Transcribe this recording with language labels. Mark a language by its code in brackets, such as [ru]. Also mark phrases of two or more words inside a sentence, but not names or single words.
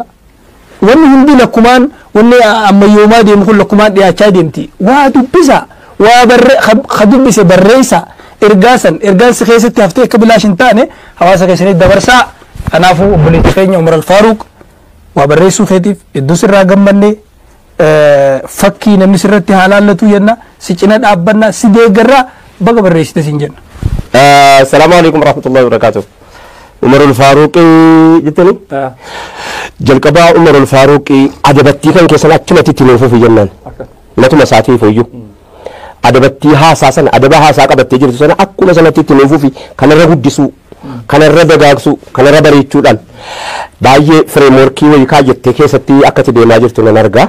[om] wanni hundi lakkumaan wanni ammayyoomaa deemu kun lakkumaan dhiyaachaa deemti waa dubbisa waa dubbise barreessa ergaan si keessatti haftee akka bilaash hin taane hawaasa keessanitti dabarsaa kanaafuu obboleettii keenya Umar al-Faaruq waa barreessuu keetiif hedduu sirraa gammanne fakkii namni sirratti halaallatu jenna si cina dhaabbanna si deeggarraa baga barreessite siin jenna. [ar] السلام عليكم ورحمة الله وبركاته. [om] Umar al-Faaruq jettani jalqabaa Umar al-Faaruq adabattii kan keessan achumatti itti nuufuuf jennaan matuma isaatiif iyyuu adabattii haasaa sana adaba haasaa qabattee jirtu sana akkuma sanatti itti nuufuuf kanarra guddisuu kanarra dagaagsuu kanarra bareechuudhaan baay'ee fireemworkii wayii kaayyattee keessatti akkati deemaa jirtu nan argaa.